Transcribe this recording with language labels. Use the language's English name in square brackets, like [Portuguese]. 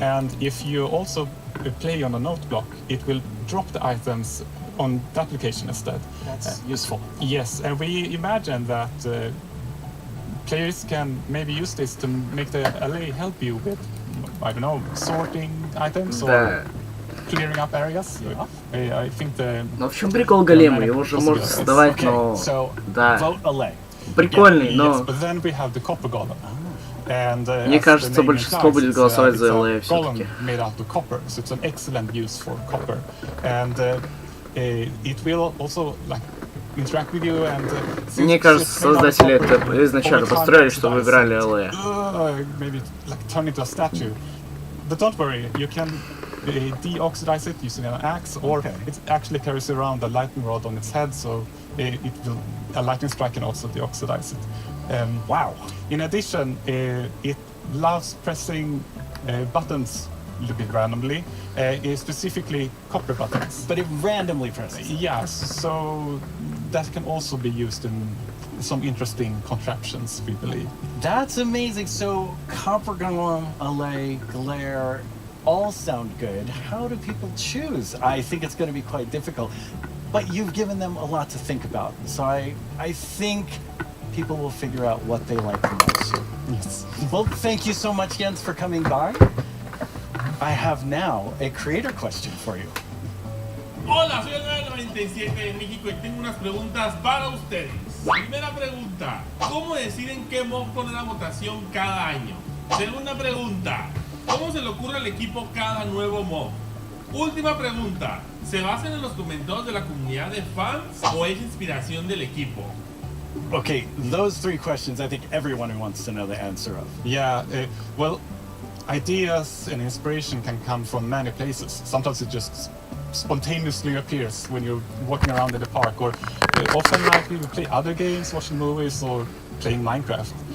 [English] And if you also play on a note block, it will drop the items on that location instead. That's useful. Yes, and we imagine that players can maybe use this to make the LA help you with, I don't know, sorting items or clearing up areas. I think the... [Russian] Ну, в чем прикол голема? Его же можно создавать, но... Да. Прикольный, но... [English] But then we have the copper golem. And, [Russian] мне кажется, большинство будет голосовать за LA все-таки. [English] Made out of copper, so it's an excellent use for copper. And it will also like interact with you and [Russian] мне кажется, создатели это изначально построили, чтобы играли LA. [English] Maybe like turn into a statue. But don't worry, you can deoxidize it using an axe, or it actually carries around a lightning rod on its head, so it will, a lightning strike can also deoxidize it. Wow. In addition, it loves pressing buttons a little bit randomly, specifically copper buttons. But it randomly presses? Yes, so that can also be used in some interesting contraptions, we believe. That's amazing. So copper golem, LA, glare, all sound good. How do people choose? I think it's going to be quite difficult. But you've given them a lot to think about. So I think people will figure out what they like the most. Yes. Well, thank you so much, Jens, for coming by. I have now a creator question for you. [Spanish] Hola, soy el 997 de México y tengo unas preguntas para ustedes. Primera pregunta, ¿cómo deciden qué mob poner a votación cada año? Segunda pregunta, ¿cómo se le ocurre al equipo cada nuevo mob? Última pregunta, ¿se basan en los comentarios de la comunidad de fans o es inspiración del equipo? [English] Okay, those three questions I think everyone wants to know the answer of. Yeah, well, ideas and inspiration can come from many places. Sometimes it just spontaneously appears when you're walking around in the park, or often like we play other games, watching movies, or playing Minecraft.